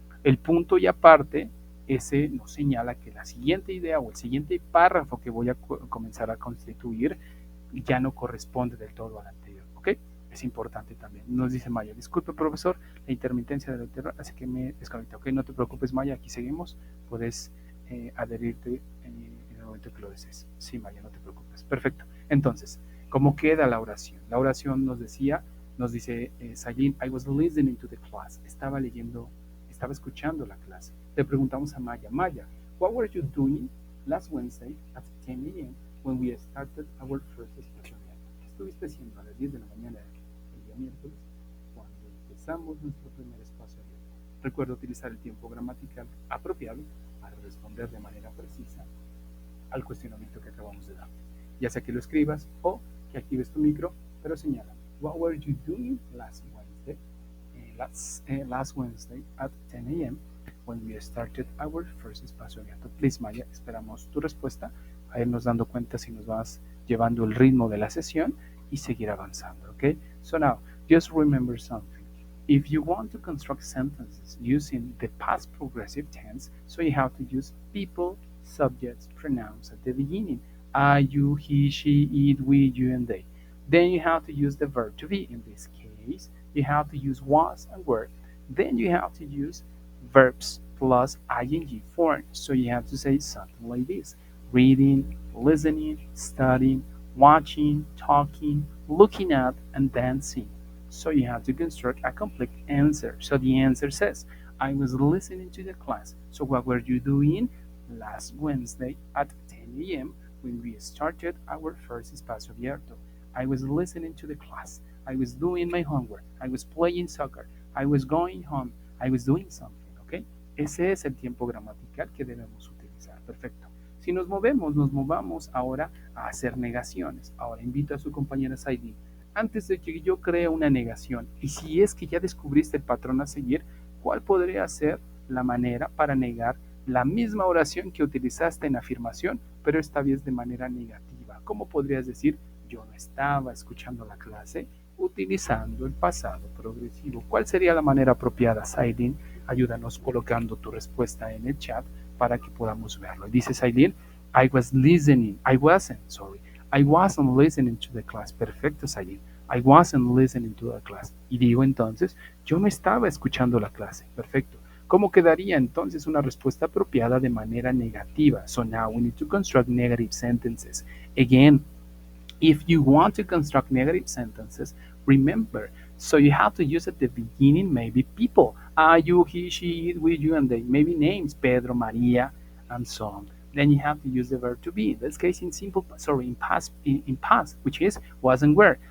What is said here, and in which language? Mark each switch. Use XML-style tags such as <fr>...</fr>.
<es>El punto y aparte, ese nos señala que la siguiente idea o el siguiente párrafo que voy a comenzar a constituir ya no corresponde del todo al anterior. ¿Ok? Es importante también. Nos dice Maya, disculpe profesor, la intermitencia del internet hace que me desconecte. Ok, no te preocupes Maya, aquí seguimos. Puedes adherirte en el momento que lo desees. Sí Maya, no te preocupes. Perfecto. Entonces, ¿cómo queda la oración? La oración nos dice</es> <en>Sayin, I was listening to the class.</en> <es>Estaba escuchando la clase. Le preguntamos a Maya, Maya,</es> <en>what were you doing last Wednesday at 10 a.m. when we started our first</en> <es>espacio abierto? ¿Qué estuviste haciendo a las 10 de la mañana el día miércoles cuando empezamos nuestro primer espacio abierto? Recuerda utilizar el tiempo gramatical apropiado para responder de manera precisa al cuestionamiento que acabamos de dar. Ya sea que lo escribas o que actives tu micro, pero señala,</es> <en>what were you doing last Wednesday? Last Wednesday at 10 a.m. when we started our first</en> <es>espacio abierto. Please, Maya, esperamos tu respuesta a irnos dando cuenta si nos vas llevando el ritmo de la sesión y seguir avanzando, ¿ok?</es> <en>So now, just remember something. If you want to construct sentences using the past progressive tense, so you have to use people, subjects, pronouns at the beginning. I, you, he, she, it, we, you, and they. Then you have to use the verb to be. In this case, you have to use was and were. Then you have to use verbs plus ing form. So you have to say something like this: reading, listening, studying, watching, talking, looking at, and dancing. So you have to construct a complete answer. So the answer says, I was listening to the class. So what were you doing last Wednesday at 10 a.m. when we started our first</en> <es>espacio abierto?</es> <en>I was listening to the class. I was doing my homework. I was playing soccer. I was going home. I was doing something, ¿ok?</en> <es>Ese es el tiempo gramatical que debemos utilizar. Perfecto. Si nos movamos ahora a hacer negaciones. Ahora invito a su compañera Saidi antes de que yo cree una negación. Y si es que ya descubriste el patrón a seguir, ¿cuál podría ser la manera para negar la misma oración que utilizaste en afirmación, pero esta vez de manera negativa? ¿Cómo podrías decir, yo no estaba escuchando la clase, utilizando el pasado progresivo? ¿Cuál sería la manera apropiada, Sailin? Ayúdanos colocando tu respuesta en el chat para que podamos verlo. Dice Sailin,</es> <en>I wasn't listening to the class.</en> <es>Perfecto, Sailin.</es> <en>I wasn't listening to the class.</en> <es>Y digo entonces, yo no estaba escuchando la clase. Perfecto. ¿Cómo quedaría entonces una respuesta apropiada de manera negativa?</es> <en>So now we need to construct negative sentences. Again, if you want to construct negative sentences, remember, so you have to use at the beginning maybe people. You, he, she, it, we, you, and they. Maybe names, Pedro, Maria, and so on. Then you have to use the verb to be. In this case, in past, which is was and were.</en>